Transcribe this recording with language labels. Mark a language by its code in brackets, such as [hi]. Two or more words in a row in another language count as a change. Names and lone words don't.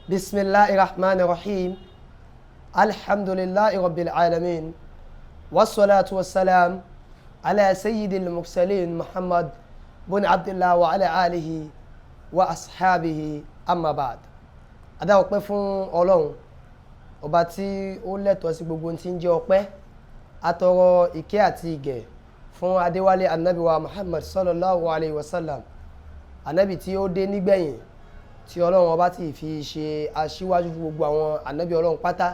[ar] بسم الله الرحمن الرحيم الحمد لله رب العالمين والصلاة والسلام على سيد المرسلين محمد بن عبد الله وعلى آله وأصحابه أما بعد. [yo] Adá ọpẹ́ fún Ọlọ́run ọba tí ó lẹ́tọ̀ọ́ sí gbogbo tí ń jẹ́ ọpẹ́, atọrọ ìkẹ́ àti ìgẹ̀ fún adéwálé anabi wa Muhammad [ar] صلى الله عليه وسلم, [yo] anabi tí ó dé nígbẹ̀yìn tí Ọlọ́run ọba ti fi ṣe aṣíwájú fún gbogbo àwọn anabi Ọlọ́run pátá.